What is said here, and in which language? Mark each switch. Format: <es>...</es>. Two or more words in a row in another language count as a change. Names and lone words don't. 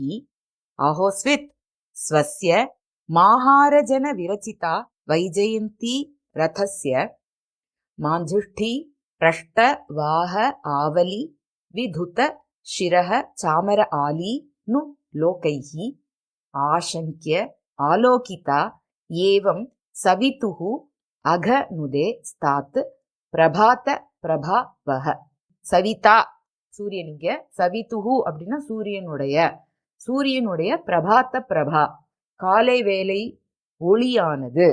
<sa>अहोस्वित् स्वस्य माहारजनविरचिता वैजयन्ती रथस्य माञ्जुष्ठी पृष्ठ वाह आवली विधुत शिरः चामर आली नु लोकैः आशङ्क्य आलोकिता एवं सवितुः अघनुदे स्तात् प्रभात प्रभा वः.</sa> <ta>சவிதா சூரியன், இங்க சவிதுஹு அப்படின்னா சூரியனுடைய</ta> <sa>प्रभात्त प्रभा</sa> <ta>காலை வேலை ஒளியானது.</ta>